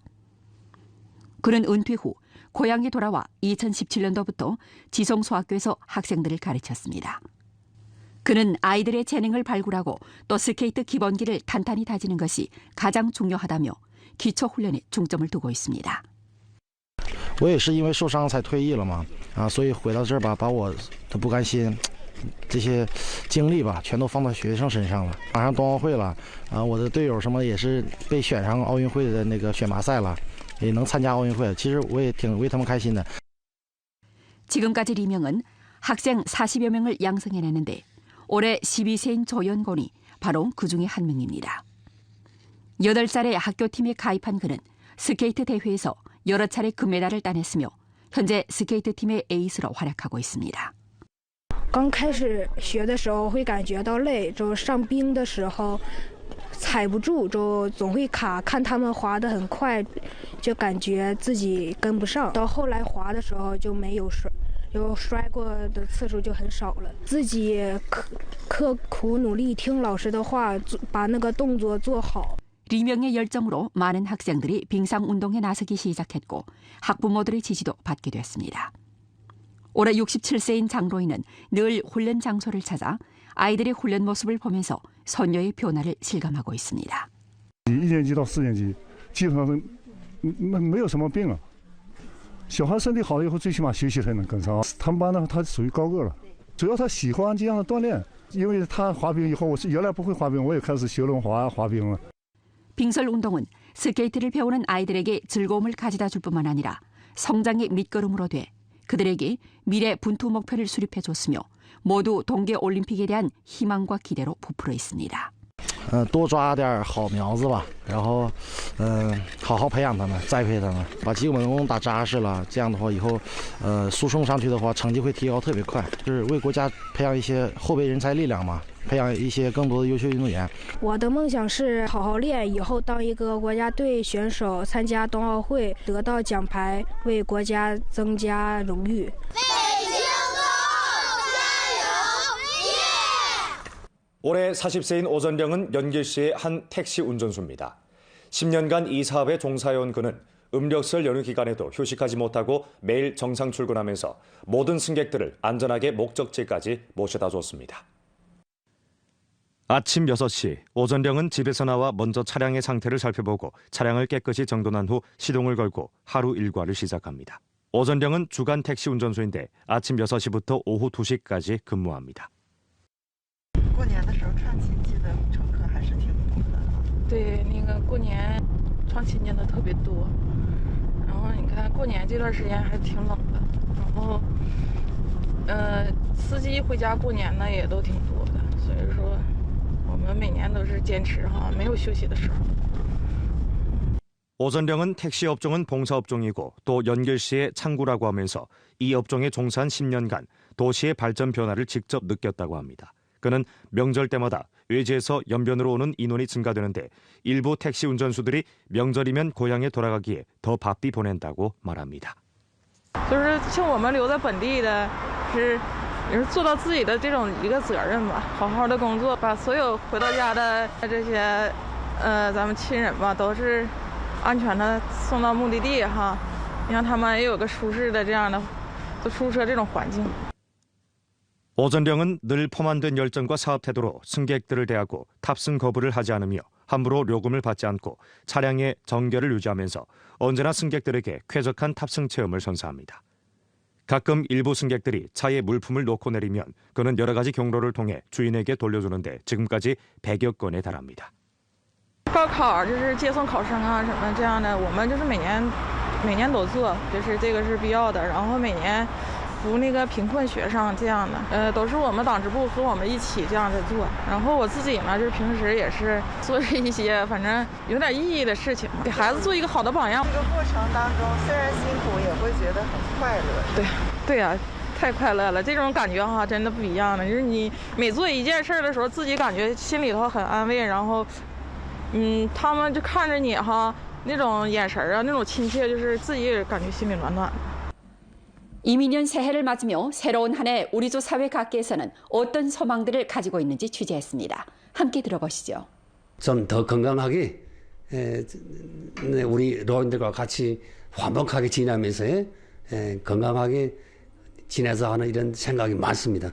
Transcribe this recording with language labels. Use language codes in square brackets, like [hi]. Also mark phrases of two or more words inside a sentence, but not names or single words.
[ko] 그는 은퇴 후 고향에 돌아와 2017년도부터 지성소학교에서 학생들을 가르쳤습니다. 그는 아이들의 재능을 발굴하고 또 스케이트 기본기를 탄탄히 다지는 것이 가장 중요하다며 기초 훈련에 중점을 두고 있습니다. [zh] 我也是因为受伤才退役了嘛，所以回到这儿吧，把我的不甘心这些精力吧，全都放到学生身上了。马上冬奥会了，我的队友什么也是被选上奥运会的那个选拔赛了，也能参加奥运会。其实我也挺为他们开心的。 [ko] 지금까지 리명은 학생 40여 명을 양성해냈는데 올해 12세인 조연곤이 바로 그 중에 한 명입니다. 8살에 학교팀에 가입한 그는 스케이트 대회에서 여러 차례 금메달을 따냈으며 현재 스케이트 팀의 에이스로 활약하고 있습니다. [zh] 刚开始学的时候会感觉到累，就上冰的时候踩不住，就总会卡。看他们滑得很快，就感觉自己跟不上。到后来滑的时候就没有摔过的次数就很少了。自己刻苦努力，听老师的话，把那个动作做好。 [ko] 리명의 열정으로 많은 학생들이 빙상 운동에 나서기 시작했고 학부모들의 지지도 받게 됐습니다. 올해 67세인 장로인은 늘 훈련 장소를 찾아 아이들의 훈련 모습을 보면서 선녀의 변화를 실감하고 있습니다. [zh] 1 年级到4年级，基本上没有什么病啊。小孩身体好了以后，最起码学习才能跟上。他们班呢，他属于高个了，主要他喜欢这样的锻炼，因为他滑冰以后，我是原来不会滑冰，我也开始学轮滑、滑冰了。 [ko] 빙설 운동은 스케이트를 배우는 아이들에게 즐거움을 가져다 줄 뿐만 아니라 성장의 밑거름으로 돼 그들에게 미래 분투 목표를 수립해 줬으며 모두 동계 올림픽에 대한 희망과 기대로 부풀어 있습니다. [zh] 多抓点好苗子吧，然后好好培养他们，栽培他们，把基本功打扎实了。这样的话，以后输送上去的话，成绩会提高特别快。就是为国家培养一些后备人才力量嘛，培养一些更多的优秀运动员。我的梦想是好好练，以后当一个国家队选手，参加冬奥会，得到奖牌，为国家增加荣誉。 [ko] 올해 40세인 오전령은 연길시의 한 택시 운전수입니다. 10년간 이 사업에 종사해온 그는 음력설 연휴 기간에도 휴식하지 못하고 매일 정상 출근하면서 모든 승객들을 안전하게 목적지까지 모셔다 줬습니다. 아침 6시 오전령은 집에서 나와 먼저 차량의 상태를 살펴보고 차량을 깨끗이 정돈한 후 시동을 걸고 ha루 일과를 시작합니다. 오전령은 주간 택시 운전수인데 아침 6시부터 오후 2시까지 근무합니다. [zh] 过年的时候串亲戚的乘客还是挺多的。对，那个过年串亲戚的特别多，然后你看过年这段时间还挺冷的，然后司机回家过年呢也都挺多的，所以说我们每年都是坚持哈，没有休息的时候。 [ko] 오전령은 택시 업종은 봉사업종이고 또 연길시의 창구라고 하면서 이 업종에 종사한 10년간 도시의 발전 변화를 직접 느꼈다고 합니다. 그는 명절 때마다 외지에서 연변으로 오는 인원이 증가되는데 일부 택시 운전수들이 명절이면 고향에 돌아가기에 더 바삐 보낸다고 말합니다. [zh] 就是像我们留在本地的，是也是做到自己的这种一个责任吧，好好的工作，把所有回到家的这些咱们亲人吧，都是安全的送到目的地哈，让他们也有个舒适的这样的出车这种环境。 [ko] 오전령은 늘 포만된 열정과 사업 태도로 승객들을 대하고 탑승 거부를 하지 않으며 함부로 요금을 받지 않고 차량의 정결을 유지하면서 언제나 승객들에게 쾌적한 탑승 체험을 선사합니다. 가끔 일부 승객들이 차에 물품을 놓고 내리면 그는 여러 가지 경로를 통해 주인에게 돌려주는데 지금까지 100여 건에 달합니다. [zh] 高考就是接送考生啊什么这样的，我们就是每年都做，就是这个是必要的，然后每年 扶那个贫困学生这样的，都是我们党支部和我们一起这样的做。然后我自己呢，就是平时也是做着一些反正有点意义的事情，给孩子做一个好的榜样。这个过程当中虽然辛苦，也会觉得很快乐。对呀，太快乐了，这种感觉哈真的不一样的。就是你每做一件事的时候，自己感觉心里头很安慰，然后他们就看着你哈那种眼神啊，那种亲切，就是自己也感觉心里暖暖的。 [ko] 이민년 새해를 맞으며 새로운 한 해 우리조 사회 각계에서는 어떤 소망들을 가지고 있는지 취재했습니다. 함께 들어보시죠. 좀 더 건강하게 우리 노인들과 같이 화목하게 지내면서 건강하게 지내자 하는 이런 생각이 많습니다.